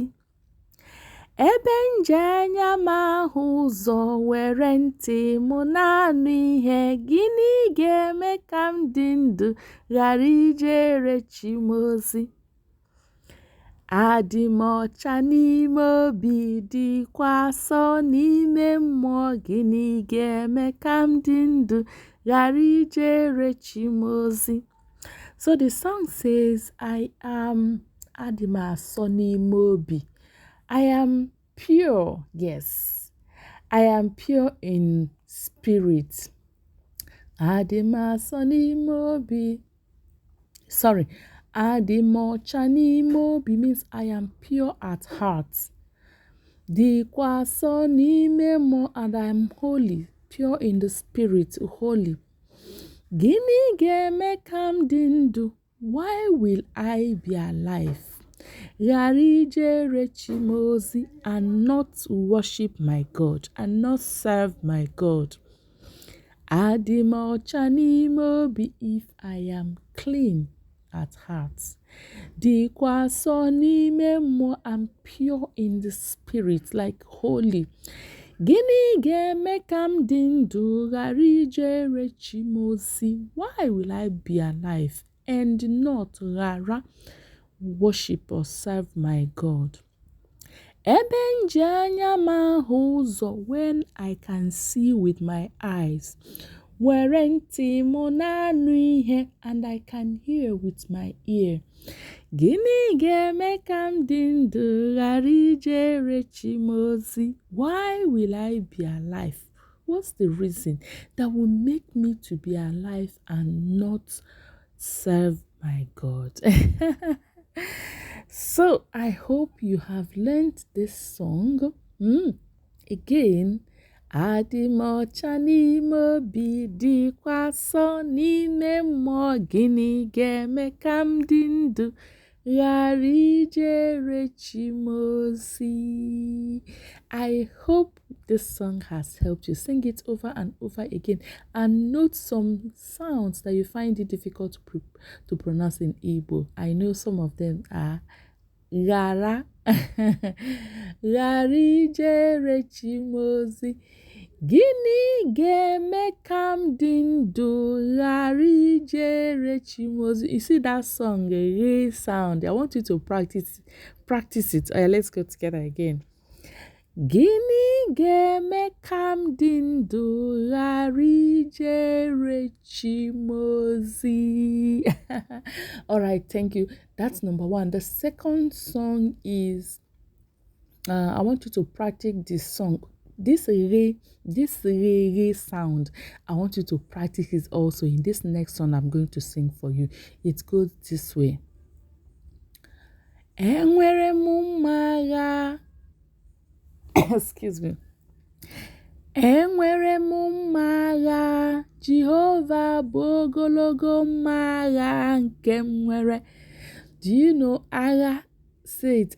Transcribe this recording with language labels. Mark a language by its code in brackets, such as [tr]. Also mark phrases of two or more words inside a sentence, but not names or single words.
[ig] Ebe nje anya m ahụ ụzọ were ntị m na-anụ ihe, gịnị ga-eme ka m dị ndụ ghara ijere chi m ozi? Adị m ọcha n'ime obi dịkwa asọ n'ime mmụọ, gịnị ga-eme ka m dị ndụ ghara ijere chi m ozi? [en] So the song says, [ig] adị m asọ n'ime obi. [en] I am pure, yes. I am pure in spirit. [ig] Adị m asọ n'ime obi. [en] Sorry. [ig] Adị m ọcha n'ime obi [en] means I am pure at heart. [ig] Dịkwa asọ n'ime mmụọ, [en] and I am holy, pure in the spirit, holy. [ig] Gịnị ga-eme ka m dị ndụ? [en] Why will I be alive? [ig] Ghara ijere chi m ozi, [en] and not worship my God, and not serve my God. [ig] Adị m ọcha n'ime obi [en] if I am clean at heart. [ig] Dịkwa asọ n'ime mmụọ, [en] I'm pure in the spirit, like holy. [ig] Gịnị ga-eme ka m dị ndụ ghara ijere chi m ozi? [en] Why will I be alive and not ghara worship or serve my God? [ig] Ebe nje anya m ahụ ụzọ, [en] when I can see with my eyes, [ig] were ntị m na-anụ ihe, [en] and I can hear with my ear. [ig] Gịnị ga-eme ka m dị ndụ ghara ijere chi m ozi? [en] Why will I be alive? What's the reason that will make me to be alive and not serve my God? So I hope you have learned this song. Again, [ig] adị m ọcha n'ime obi dịkwa asọ n'ime mmụọ, gịnị ga-eme ka m dị ndụ ghara ijere chi m ozi? [en] I hope this song has helped you. Sing it over and over again, and note some sounds that you find it difficult to pronounce in Igbo. I know some of them are [ig] ghara, ghara ijere chi m ozi. Gịnị ga-eme ka m dị ndụ ghara ijere chi m ozi? [en] You see that song, a sound. I want you to practice it. Let's go together again. [ig] Gịnị ga-eme ka m dị ndụ ghara ijere chi m ozi? [en] All right, thank you. That's number one. The second song is, I want you to practice this song. This re sound, I want you to practice it also in this next song I'm going to sing for you. It goes this way. [ig] Enwere m mma agha. [en] Excuse me. [ig] Enwere m mma agha, Jehova bụ ogologo mma agha nke m nwere. [en] Do you know agha? Say it.